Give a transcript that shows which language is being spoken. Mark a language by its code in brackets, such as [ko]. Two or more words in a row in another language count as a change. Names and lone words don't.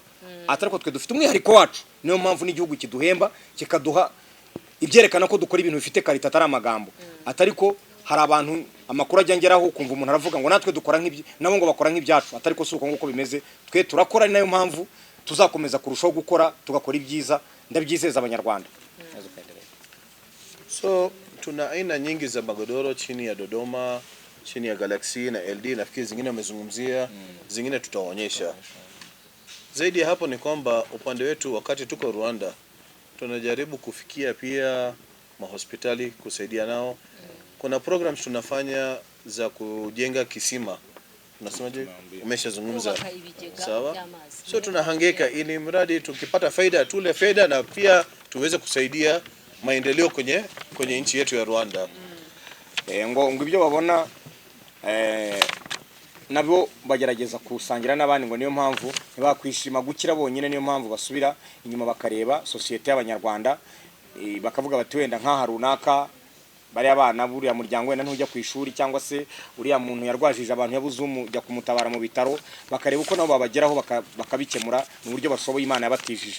[rw] Atari ko twe dufite umwihariko wacu, niyo mpamvu n'igihugu kiduhemba kikaduha ibyerekana ko dukora ibintu bifite karita atari amagambo. Atari ko hari abantu amakuru ajyangeraho kumva umuntu aravuga ngo natwe dukora nk'ibyo nabo ngo bakora nk'ibyacu. Atari ko suko nguko bimeze, twe turakora, nayo mpamvu tuzakomeza kurushaho gukora tugakora ibyiza. Ndabyizeza abanyarwanda. [sw] So tuna aina nyingi za magodoro chini ya Dodoma, chini ya Galaxy na LD, nafikiri zingine wamezungumzia, zingine tutaonyesha. Zaidi ya hapo ni kwamba upande wetu wakati tuko Rwanda tunajaribu kufikia pia mahospitali kusaidia nao. Kuna programs tunafanya za kujenga kisima. Unasemaje? Umeshazungumza. Sawa? So tunahangaika ili mradi tukipata faida tule faida na pia tuweze kusaidia maendeleo kwenye nchi yetu ya Rwanda. [rw] Ngo ibyo babona nabo bagerageza kusangira n'abandi, ngo niyo mpamvu ntibakwishima gukira bonyine, niyo mpamvu basubira inyuma bakareba societe y'abanyarwanda bakavuga bati wenda nka runaka bari abana buriya muryango wenda ntujya ku ishuri cyangwa se uriya muntu yarwajije abantu yabuze umujya kumutabara mu bitaro, bakareba uko nabo babageraho bakabikemura mu buryo bashoboye Imana yabatijije.